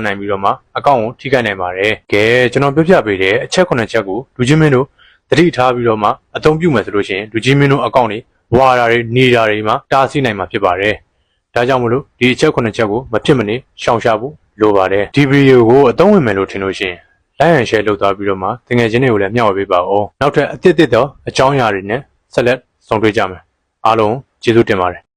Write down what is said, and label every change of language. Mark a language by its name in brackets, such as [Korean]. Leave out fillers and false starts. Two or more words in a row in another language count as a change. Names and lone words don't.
[Burmese] နိုင်ပြီးတော့မှအကောင့်ကိုထိခိုက်နိုင်ပါတယ်ကဲကျွန်တော်ပြပြပေးတဲ့အချက်9ချက်ကိုလူချင်းမင်းတို့သတိထားပြီးတော့မှအသုံးပြုမယ်ဆိုလို့ရှိရင်လူချင်းမင်းတို့အကောင့်တွေဝါတာတွေနေတာတွေမှာတားဆီးနိုင်မှာဖြစ်ပါတယ်ဒါကြောင့်မလို့ဒီအချက်9ချက်ကိုမဖြစ်မနေရှောင်ရှားဖို့လိုပါတယ်ဒီဗီဒီယိုကိုအသုံးဝင်မယ်လို့ထင်လို့ရှိရင် [English] like and share [Burmese] လုပ်သွားပြီးတော့မှတကယ်ချင်းတွေကိုလည်းမျှဝေပေးပါဦးနောက်ထပ်အသစ်သောအကြောင်းအရာတွေနဲ့ဆက်လက်ဆုံတွေ့ကြမယ်အားလုံးကျေးဇူးတင်ပါတယ်